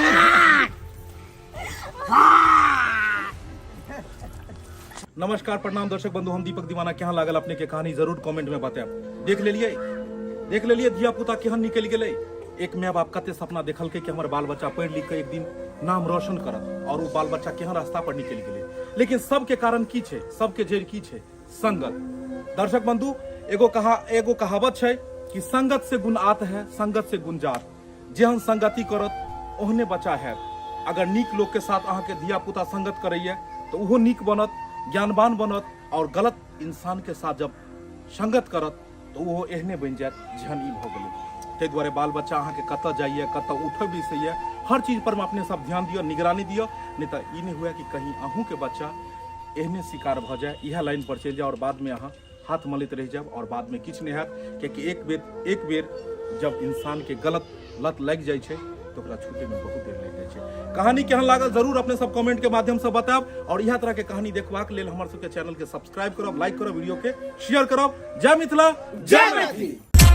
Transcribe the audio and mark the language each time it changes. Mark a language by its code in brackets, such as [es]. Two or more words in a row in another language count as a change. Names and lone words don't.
[mai] नमस्कार प्रणाम दर्शक बंधु हम दीपक दीवाना केहन लागल अपने के कहानी जरूर कमेंट में बताएब देख लेलिए धिया पुता केहन निकल गेलै एक माय बाप कते सपना देखल के कि हमर बाल बच्चा पढ़ लिख के एक दिन नाम रोशन करत और वो बाल बच्चा केहन रास्ता पर निकल गेलै लेकिन सबके कारण की छै सबके जड़ की छै संगत दर्शक बंधु एगो कहावत छै कि संगत से गुण आत है संगत से गुण जात जेहन संगति करत ओहने बच्चा है अगर नीक लोग के साथ अहाँ के धिया पुता संगत करैया तो उहो नीक बनत ज्ञानवान बनत और गलत इंसान के साथ जब संगत करत तो वो एहने बन जात जेहन ई भ गेलै ताहि दुआरे बाल बच्चा अहाँ के कतऽ जाइए कतऽ उठऽ बैसैए हर चीज पर में अपने सब ध्यान दियो निगरानी दियो नहीं तो ई नहीं हुए कि कहीं अहूँ के बच्चा एहने शिकार भ जाए यह लाइन पर चलि जाए और बाद में अहाँ हाथ मलैत रह जाए और बाद में किछु नहीं हैत कियाकि एक बेर जब इंसान के गलत लत लग जाए छै तो ओकरा छूटे में बहुत देर लग जाए छै कहानी केहन लागल जरूर अपने सब कमेंट के माध्यम से बतायब और यह तरह के कहानी देखबाक लेल हमर सबके चैनल के सब्सक्राइब करब लाइक करब वीडियो के शेयर करब जय मिथिला जय मैथिली।